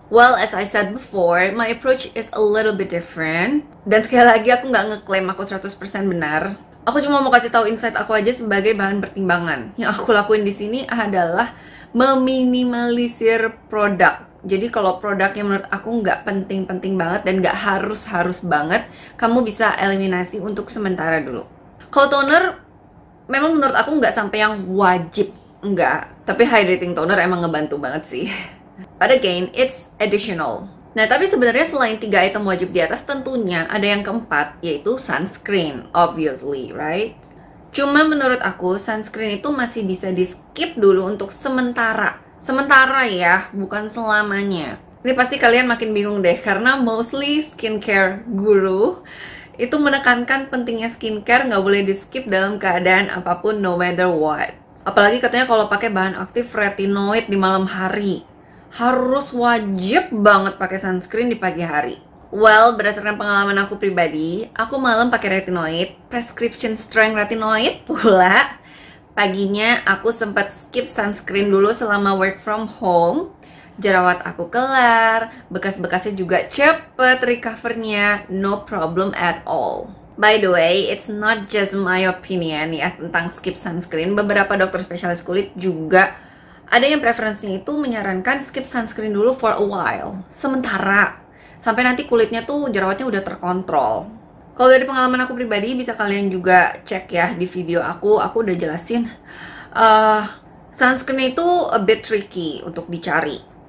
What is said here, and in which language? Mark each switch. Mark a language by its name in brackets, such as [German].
[English] Well, as I said before, my approach is a little bit different. [Indonesian] Dan sekali lagi aku nggak ngeklaim aku 100% benar. Aku cuma mau kasih tahu insight aku aja sebagai bahan pertimbangan. Yang aku lakuin di sini adalah meminimalisir produk. Jadi kalau produknya menurut aku nggak penting-penting banget dan nggak harus banget, kamu bisa eliminasi untuk sementara dulu. Kalau toner, memang menurut aku nggak sampai yang wajib, nggak. Tapi hydrating toner emang ngebantu banget sih. [English] But again, it's additional. [Indonesian] Nah, tapi sebenarnya selain 3 item wajib di atas, tentunya ada yang keempat, yaitu sunscreen, obviously, right? Cuma menurut aku, sunscreen itu masih bisa di-skip dulu untuk sementara. Sementara ya, bukan selamanya. Ini pasti kalian makin bingung deh, karena mostly skincare guru itu menekankan pentingnya skincare nggak boleh di-skip dalam keadaan apapun, [English] no matter what. [Indonesian] Apalagi katanya kalau pakai bahan aktif retinoid di malam hari, harus wajib banget pakai sunscreen di pagi hari. Well, berdasarkan pengalaman aku pribadi, aku malam pakai retinoid, prescription strength retinoid pula. Paginya aku sempat skip sunscreen dulu selama work from home. Jerawat aku kelar, bekas-bekasnya juga cepet recovernya, [English] no problem at all. By the way, it's not just my opinion [Indonesian] ya tentang skip sunscreen. Beberapa dokter spesialis kulit juga ada yang preferensinya itu menyarankan skip sunscreen dulu [English] for a while, [Indonesian] sementara, sampai nanti kulitnya tuh jerawatnya udah terkontrol. Kalau dari pengalaman aku pribadi, bisa kalian juga cek ya di video aku udah jelasin sunscreen itu [English] a bit tricky [Indonesian] untuk dicari.